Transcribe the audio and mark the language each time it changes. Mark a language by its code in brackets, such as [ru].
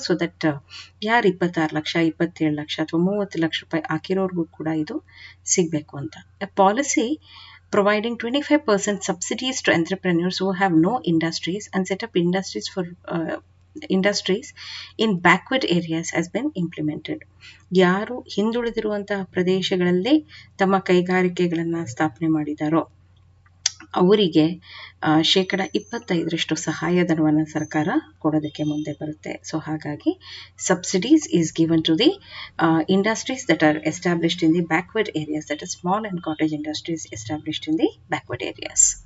[en] so that [kn] ಯಾರು 26 ಲಕ್ಷ, 27 ಲಕ್ಷ ಅಥವಾ 30 ಲಕ್ಷ ರೂಪಾಯಿ ಹಾಕಿರೋರ್ಗೂ ಕೂಡ ಇದು ಸಿಗಬೇಕು ಅಂತ. [en] Policy providing 25% subsidies to entrepreneurs who have no industries and set up industries for industries in backward areas has been implemented. [kn] ಯಾರು ಹಿಂದುಳಿದಿರುವಂತಹ ಪ್ರದೇಶಗಳಲ್ಲಿ ತಮ್ಮ ಕೈಗಾರಿಕೆಗಳನ್ನು ಸ್ಥಾಪನೆ ಮಾಡಿದಾರೋ ಅವರಿಗೆ 25% ಸಹಾಯಧನವನ್ನು ಸರ್ಕಾರ ಕೊಡೋದಕ್ಕೆ ಮುಂದೆ ಬರುತ್ತೆ. [en] so [kn] ಹಾಗಾಗಿ [en] Subsidies is given to the industries that are established in the backward areas, that is small and cottage industries established in the backward areas.